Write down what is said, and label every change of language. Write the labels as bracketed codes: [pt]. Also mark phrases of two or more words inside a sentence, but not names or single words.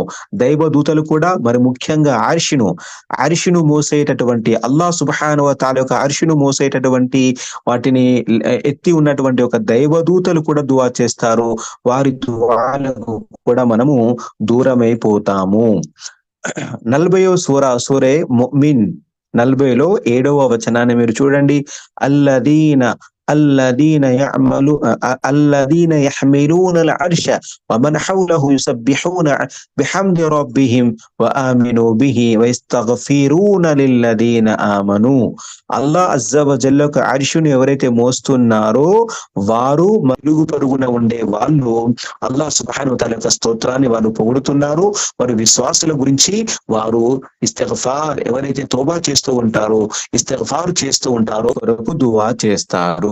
[te] దైవ దూతలు కూడా, మరి ముఖ్యంగా అర్షును మోసేటటువంటి [ar] الله سبحانه وتعالى [te] యొక్క అర్షును మోసేటటువంటి వాటిని ఎత్తి ఉన్నటువంటి ఒక దైవదూతలు కూడా దుఆ చేస్తారు. వారి దుఆలకు కూడా మనము దూరమైపోతాము. 40వ సూరే ముమిన్ 40లో 7వ వచనాన్ని మీరు చూడండి. [ar] الذين يحملون العرش ومن حوله يسبحون بحمد ربهم وآمنوا به ويستغفرون للذين آمنوا. الله عز وجل [te] యొక్క అర్షుని ఎవరైతే మోస్తున్నారో వారు మరుగు పరుగున ఉండే వాళ్ళు [ar] الله سبحانه وتعالى [te] యొక్క స్తోత్రాన్ని వారు పొగుడుతున్నారు. వారు విశ్వాసుల గురించి వారు ఇస్తిగ్ఫార్, ఎవరైతే తౌబా చేస్తూ ఉంటారో, ఇస్తిగ్ఫార్ చేస్తూ ఉంటారో వరకు దుఆ చేస్తారు.